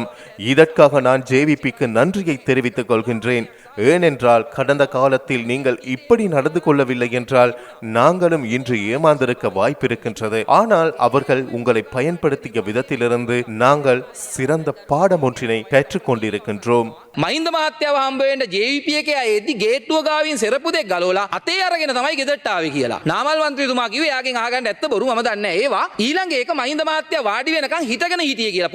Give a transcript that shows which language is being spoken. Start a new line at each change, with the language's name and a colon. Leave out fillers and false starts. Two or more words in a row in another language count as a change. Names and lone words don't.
Tamil: இதற்காக நான் JVPக்கு நன்றியை தெரிவித்துக் கொள்கின்றேன். ஏனென்றால் கடந்த காலத்தில் நீங்கள் இப்படி நடந்து கொள்ளவில்லை என்றால் நாங்களும் இன்று ஏமாந்திருக்க வாய்ப்பிருக்கின்றது. ஆனால் அவர்கள் உங்களை பயன்படுத்திய விதத்திலிருந்து நாங்கள் சிறந்த பாடம் ஒன்றினை கற்றுக்கொண்டிருக்கின்றோம்.
Sinhala: මහින්ද මහත්තයාව හම්බ වෙන්න JVP එකේ අය එද්දි ගේට්ටුව ගාවින් සෙරප්පු දෙක ගලවලා අතේ අරගෙන තමයි ගෙදරට ආවේ කියලා. නාමල් මන්ත්‍රීතුමා කිව්වේ එයාගෙන් අහගන්න ඇත්ත බොරු මම දන්නේ නැහැ. ඒවා ඊළඟ ඒක මහින්ද මහත්තයා වාඩි වෙනකන් හිටගෙන හිටියේ කියලා.